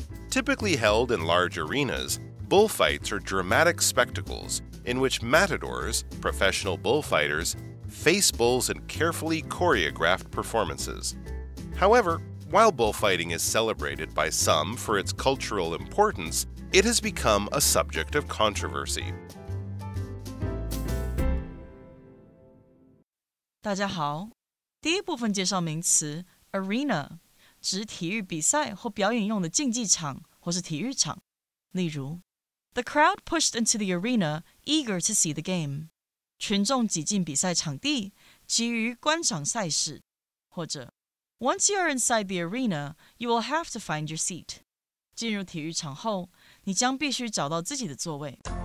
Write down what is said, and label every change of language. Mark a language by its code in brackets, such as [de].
[en] Typically held in large arenas, bullfights are dramatic spectacles in which matadors, professional bullfighters, face bulls in carefully choreographed performances. However, while bullfighting is celebrated by some for its cultural importance, it has become a subject of controversy. [zh] 大家好，第一部分介绍名词 arena， 指体育比赛或表演用的竞技场或是体育场。例如 [en] The crowd pushed into the arena, eager to see the game. [zh] 群众挤进比赛场地，急于观赏赛事。或者 [en] Once you are inside the arena, you will have to find your seat. [zh] 进入体育场后，你将必须找到自己的座位。